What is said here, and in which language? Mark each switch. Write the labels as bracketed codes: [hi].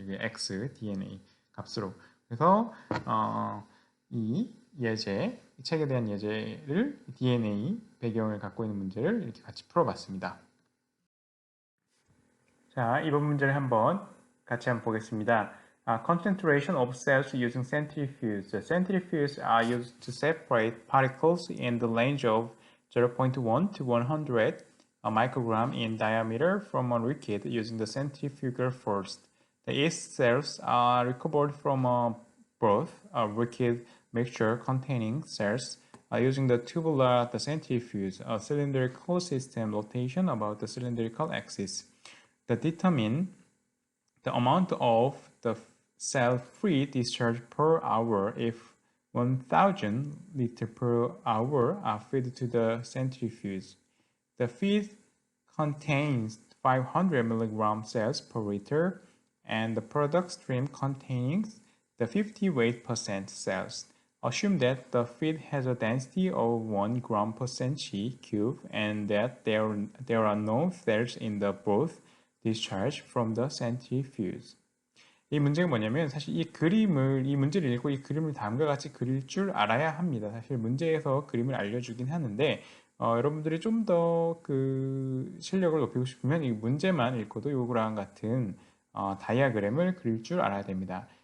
[ko] 이게 x, dna 값으로. 그래서 이 예제, 이 책에 대한 예제를 dna 배경을 갖고 있는 문제를 이렇게 같이 풀어봤습니다. 자, 이번 문제를 같이 한번 보겠습니다. [en] Concentration of cells using centrifuges. Centrifuges are used to separate particles in the range of 0.1 to 100 microgram in diameter from a liquid using the centrifugal force. The yeast cells are recovered from a broth, a liquid mixture containing cells using the tubular the centrifuge, a cylindrical system rotation about the cylindrical axis. That determine the amount of the cell-free discharge per hour if 1000 liters per hour are fed to the centrifuge. The feed contains 500 milligram cells per liter, and the product stream contains the 50 weight percent cells. Assume that the feed has a density of 1 gram per centimeter cube and that there are no cells in the broth discharge from the centrifuge. [ko] 이 문제가 뭐냐면 사실 이 문제를 읽고 이 그림을 다음과 같이 그릴 줄 알아야 합니다. 사실 문제에서 그림을 알려주긴 하는데 여러분들이 좀 더 그 실력을 높이고 싶으면 이 문제만 읽고도 요거랑 같은 다이아그램을 그릴 줄 알아야 됩니다.